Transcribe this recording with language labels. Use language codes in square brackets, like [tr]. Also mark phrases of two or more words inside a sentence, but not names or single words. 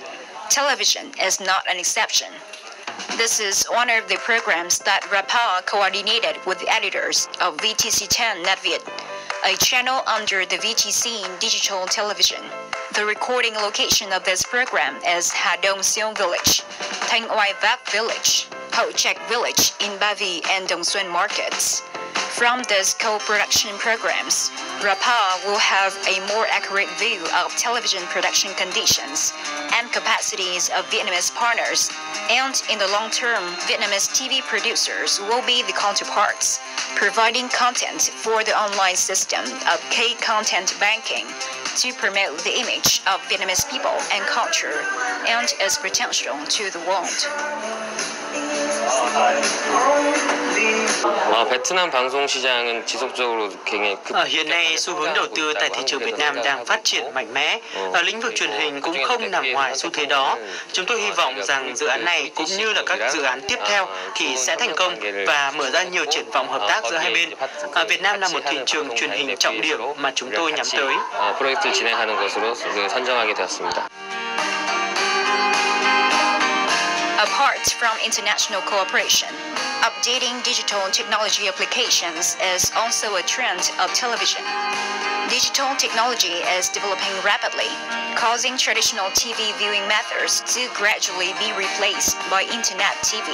[en] Television is not an exception. This is one of the programs that RAPA coordinated with the editors of VTC10 NetViet, a channel under the VTC Digital Television. The recording location of this program is Ha Dong Seong Village, Thanh Oai Vác Village, Ho Trạch Village in Ba Vì and Dong Xuân markets. From these co-production programs, RAPA will have a more accurate view of television production conditions and capacities of Vietnamese partners, and in the long term, Vietnamese TV producers will be the counterparts, providing content for the online system of K-content banking to promote the image of Vietnamese people and culture and its potential to the world. [ko] 베트남 방송 시장은 지속적으로 굉장히 [vi] Hiện nay, xu hướng đầu tư tại thị trường Việt Nam đang phát triển mạnh mẽ. Ở lĩnh vực truyền hình cũng không nằm ngoài xu thế đó. Chúng tôi hy vọng rằng dự án này cũng như là các dự án tiếp theo thì sẽ thành công và mở ra nhiều triển vọng hợp tác giữa hai bên. Việt Nam là một thị trường truyền hình trọng điểm mà chúng tôi nhắm tới. [ko] 프로젝트를 진행하는 것으로 선정하게 되었습니다. [en] Apart from international cooperation, updating digital technology applications is also a trend of television. Digital technology is developing rapidly, causing traditional TV viewing methods to gradually be replaced by internet TV.